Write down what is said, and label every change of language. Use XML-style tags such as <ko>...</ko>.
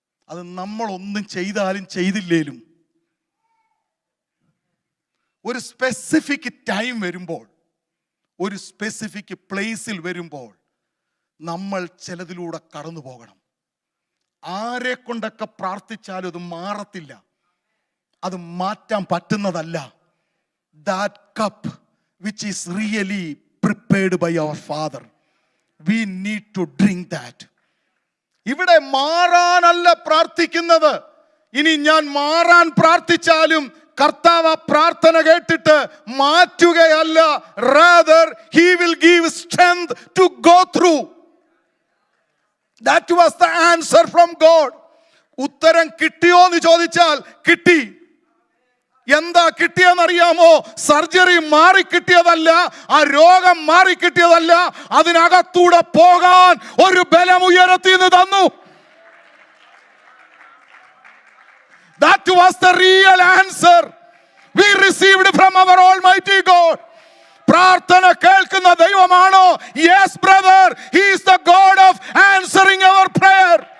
<ml>അത് നമ്മളൊന്നും ചെയ്താലും ചെയ്തില്ലേലും ഒരു സ്പെസിഫിക് ടൈം വരുമ്പോൾ, ഒരു സ്പെസിഫിക് പ്ലേസിൽ വരുമ്പോൾ നമ്മൾ ചിലതിലൂടെ കടന്നു പോകണം. ആരെ കൊണ്ടൊക്കെ പ്രാർത്ഥിച്ചാലും അത് മാറത്തില്ല, അത് മാറ്റാൻ പറ്റുന്നതല്ല.</ml> <en>That cup which is really prepared by our Father, we need to drink that.</en> <ml>ഇവിടെ മാറാനല്ല പ്രാർത്ഥിക്കുന്നത്. ഇനി ഞാൻ മാറാൻ പ്രാർത്ഥിച്ചാലും കർത്താവ് പ്രാർത്ഥന കേട്ടിട്ട് മാറ്റുകയല്ല,</ml> <en>rather he will give strength to go through. That was the answer from God.</en> <ml>ഉത്തരം കിട്ടിയോ എന്ന് ചോദിച്ചാൽ കിട്ടി. എന്താ കിട്ടിയെന്നറിയാമോ? സർജറി മാറിക്കിട്ടിയതല്ല, ആ രോഗം മാറിക്കിട്ടിയതല്ല, അതിനകത്തൂടെ പോകാൻ ഒരു ബലം ഉയരത്തിൽ നിന്ന് തന്നു.</ml> <en>That was the real answer we received from our Almighty God.</en> <ml>പ്രാർത്ഥന കേൾക്കുന്ന ദൈവമാണോ?</ml> <en>Yes brother, he is the God of answering our prayer.</en>